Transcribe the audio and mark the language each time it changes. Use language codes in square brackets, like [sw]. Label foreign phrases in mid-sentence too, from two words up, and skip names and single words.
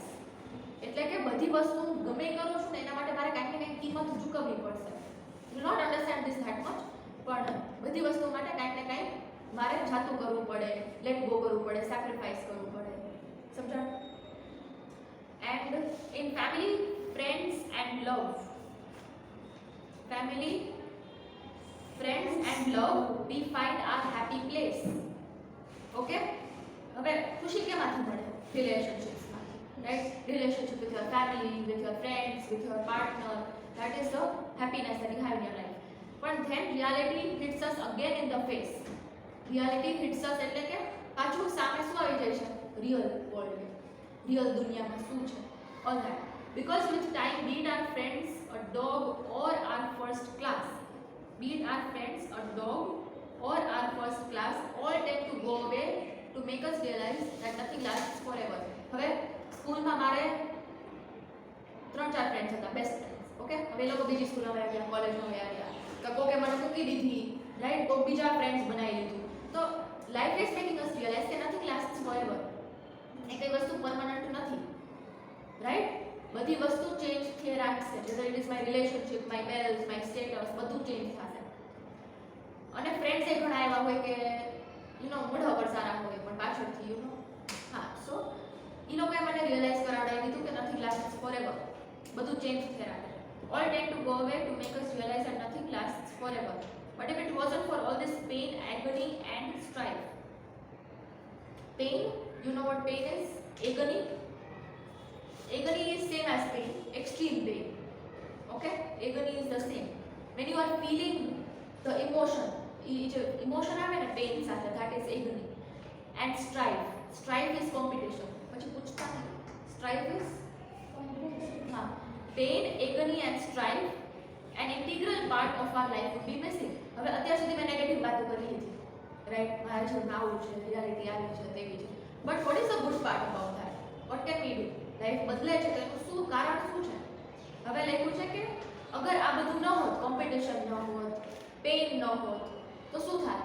[gu] એટલે કે બધી વસ્તુ ગમે કરું છું ને એના માટે મારે કાંઈક ને કાંઈક કિંમત ચૂકવવી પડશે. [en] you not understand this that much, [gu] પણ બધી વસ્તુ માટે કાંઈક ને કાંઈક મારે જાતું કરવું પડે, [en] let go [gu] કરવું પડે, સેક્રિફાઈસ કરવું પડે. [en] સમજાણ? and in family, friends and love, we find our happy place. [gu] Okay? હવે ખુશી કેમાંથી મળે? રિલેશનશિપ્સમાંથી, રાઈટ? [en] રિલેશનશિપ with your family, with your friends, with your partner, that is the happiness that you have in your life. But then reality hits us again in the face. Reality hits us [gu] એટલે કે પાછું સામે શું આવી જાય છે? [en] real world, [gu] રિયલ દુનિયામાં શું છે, [en] all that. Because with time, be it our friends, a dog, or our first class, all tend to go away to make us realize that nothing lasts forever. [gu] હવે સ્કૂલમાં મારે 3-4 ફ્રેન્ડ્સ હતા, [en] best friends. [gu] ઓકે, હવે એ લોકો બીજી સ્કૂલમાં ગયા, ગયા કોલેજમાં ગયા, તો કોકે મને મૂકી દીધી, રાઈટ, કોક બીજા ફ્રેન્ડ્સ બનાવી લીધું. [en] તો life is making us realize કે nothing lasts forever. [gu] એ કઈ વસ્તુ પરમાનન્ટ નથી, રાઈટ? બધી વસ્તુ ચેન્જ થઈ રાખશે. [en] whether it is my relationship, my wealth, my status, [gu] બધું ચેન્જ થશે. અને ફ્રેન્ડ્સ એ ઘણા એવા હોય કે મોઢા પર સારા હોય પણ પાછળથી હા. સો એ લોકોએ મને રિયલાઇઝ કરાવડાવી દીધું કે [en] nothing lasts forever, [gu] બધું ચેન્જ થઈ રાખે. [en] all tend to go away to make us realize that nothing lasts forever. But if it wasn't for all this pain, agony and strife. Pain, you know what pain is? Agony is same as pain, extreme pain. Okay, agony is the same. When you are feeling the emotion [gu] આવે ને પેન સાથે, [en] that is agony. And strife is competition. [gu] પછી પૂછતા નહીં, [en] strife is હા. Pain, agony and strife, an integral part of our life would be missing. [gu] હવે અત્યાર સુધી મેં નેગેટિવ વાતો કરી હતી, રાઈટ? મારા જીવનમાં આવું છે, રિયાલિટી આવી છે, તેવી છે. [en] but what is the good part about that? what can we do? [gu] લાઈફ બદલે છે તો એનું શું કારણ શું છે? હવે લખ્યું છે કે અગર આ બધું ન હોત, કોમ્પિટિશન ન હોત, પેઇન ન હોત, તો શું થાય?